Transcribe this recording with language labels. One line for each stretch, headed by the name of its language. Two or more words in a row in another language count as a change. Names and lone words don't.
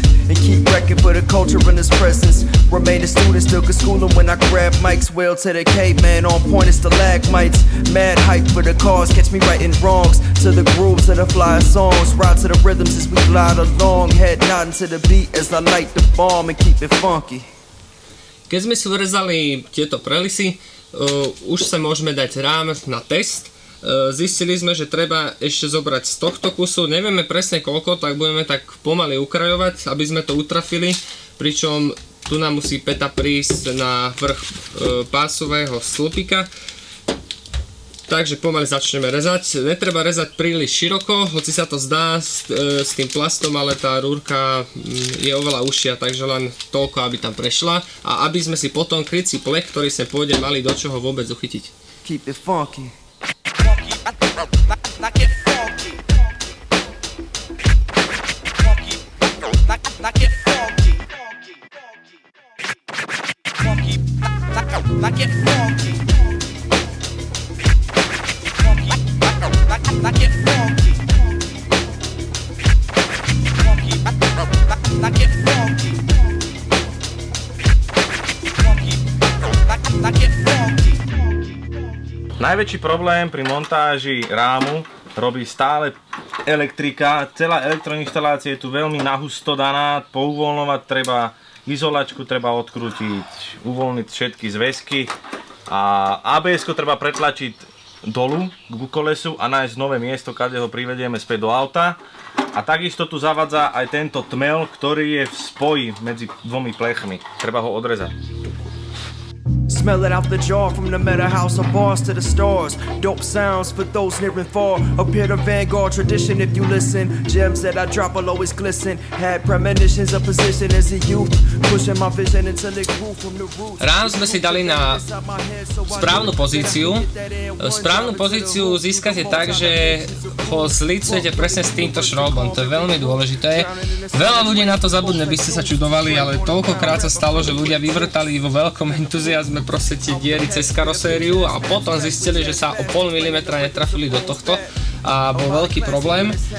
English: And keep record for the culture in its presence. Remain a student, still could school them when I grab mics. Well to the caveman, on point it's stalagmites. Mad hype for the cause, catch me writing wrongs. To the grooves of the fly songs. Ride to the rhythms as we glide along. Head nodding to the beat as I light the bomb and keep it funky.
Slovak: Keď sme si urezali tieto prelisy, už sa môžeme dať rám na test. Zistili sme, že treba ešte zobrať z tohto kusu, nevieme presne koľko, tak budeme tak pomaly ukrajovať, aby sme to utrafili, pričom tu nám musí päta prísť na vrch pásového slupika. Takže pomaly začneme rezať. Netreba rezať príliš široko, hoci sa to zdá s tým plastom, ale tá rúrka je oveľa užšia, takže len toľko, aby tam prešla a aby sme si potom krycí plech, ktorý sa pôjde, mali do čoho vôbec uchytiť.
English: Keep it funky. Knock it funky. Knock it funky. Funky. Knock it funky. Funky. Knock it funky. Funky. Knock it funky. Funky. Knock it funky.
Slovak: Najväčší problém pri montáži rámu robí stále elektrika. Celá elektroinštalácia je tu veľmi nahusto daná. Pouvoľňovať treba, izolačku treba odkrútiť, uvoľniť všetky zväzky a ABS-ko treba pretlačiť dolu k kolesu a nájsť nové miesto, kde ho privedieme späť do auta. A takisto tu zavadza aj tento tmel, ktorý je v spoji medzi dvomi plechmi. Treba ho odrezať.
English: Smell it out the jar from the meta house of bars to the stars. Dope sounds for those near and far. Appear the vanguard tradition if you listen. Gems that I drop will always glisten. Had premonitions of position as a youth. Pushing my vision until it grew from the roots.
Slovak: Rám sme si dali na správnu pozíciu. Správnu pozíciu získate tak, že ho zlicujete presne s týmto šroubom. To je veľmi dôležité. Veľa ľudí na to zabudne, by ste sa čudovali, ale toľkokrát sa stalo, že ľudia vyvrtali vo veľkom entuziazme proste tie diery cez karosériu a potom zistili, že sa o pol milimetra netrafili do tohto a bol veľký problém.